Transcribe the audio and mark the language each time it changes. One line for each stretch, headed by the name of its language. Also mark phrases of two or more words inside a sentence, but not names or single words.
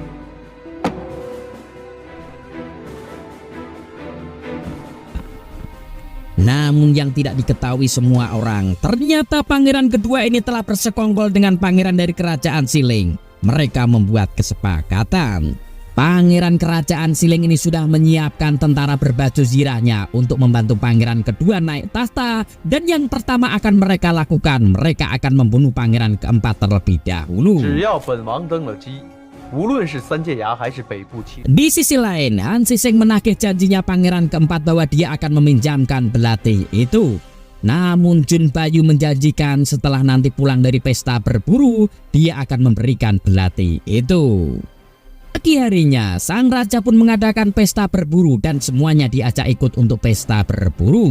Indonesian: Namun yang tidak diketahui semua orang, ternyata pangeran kedua ini telah bersekongkol dengan pangeran dari kerajaan Xilin. Mereka membuat kesepakatan. Pangeran kerajaan Xilin ini sudah menyiapkan tentara berbaju zirahnya untuk membantu pangeran kedua naik tahta. Dan yang pertama akan mereka lakukan, mereka akan membunuh pangeran keempat terlebih dahulu.
Chinese: 只要本王登了基，无论是三界崖还是北部七。
Indonesian: Di sisi lain, Han Xixing menagih janjinya pangeran keempat bahwa dia akan meminjamkan belati itu. Namun Jun Bayu menjanjikan setelah nanti pulang dari pesta berburu, dia akan memberikan belati itu. Pagi harinya, sang raja pun mengadakan pesta berburu dan semuanya diajak ikut untuk pesta berburu.